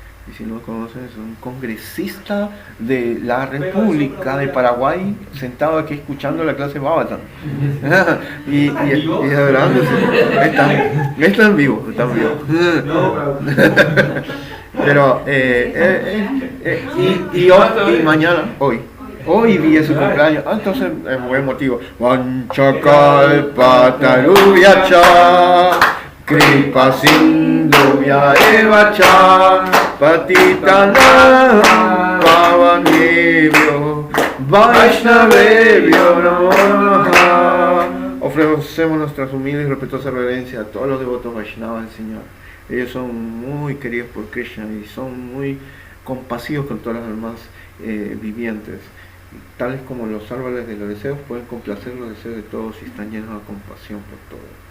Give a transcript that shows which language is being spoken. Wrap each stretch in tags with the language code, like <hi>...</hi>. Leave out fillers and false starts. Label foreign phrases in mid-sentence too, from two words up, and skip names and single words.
<es>Y si no lo conocen, es un congresista de la República de Paraguay sentado aquí escuchando la clase Bhavatan y adorándose. Están vivos. Pero y mañana, hoy vi su cumpleaños, entonces es buen motivo.</es> <sa>वाञ्छाकल्पतरुभ्यश्च कृपा सिन्धुभ्य एव च पतितानां पावनेभ्यो वैष्णवेभ्यो नमो नमः.</sa> <es>Ofrecemos nuestras humildes y respetuosas reverencias a todos los devotos Vaishnavas del Señor. Ellos son muy queridos por Krishna y son muy compasivos con todas las almas vivientes. Tales como los árboles de los deseos pueden complacer los deseos de todos y están llenos de compasión por todos.</es>